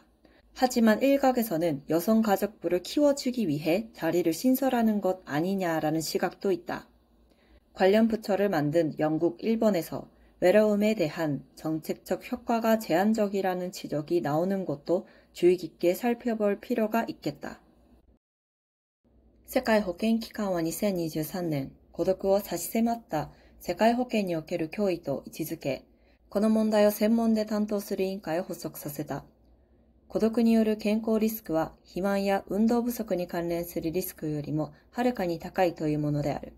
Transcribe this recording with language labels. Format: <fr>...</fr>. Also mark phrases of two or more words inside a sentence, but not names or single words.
<ko>하지만 일각에서는 여성가족부를 키워주기 위해 자리를 신설하는 것 아니냐라는 시각도 있다. 관련 부처를 만든 영국, 일본에서 외로움에 대한 정책적 효과가 제한적이라는 지적이 나오는 것도 주의 깊게 살펴볼 필요가 있겠다.</ko> <ja>世界保健機関は2023年、孤独を差し迫った世界保健における脅威と位置づけ、この問題を専門で担当する委員会を発足させた。孤独による健康リスクは肥満や運動不足に関連するリスクよりもはるかに高いというものである。</ja>